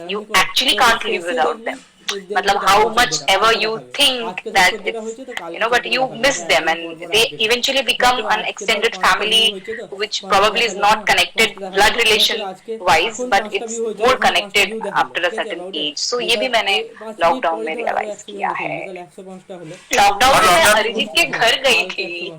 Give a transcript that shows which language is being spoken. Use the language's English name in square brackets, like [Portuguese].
[English] You actually can't live without them. मतलब how much ever you think that it's, but you miss them and they eventually become an extended family which probably is not connected blood relation wise, but it's more connected after a certain age. [Hindi] So ये भी मैंने lockdown में realise किया है. Lockdown में मैं अरिजीत के घर गई थी.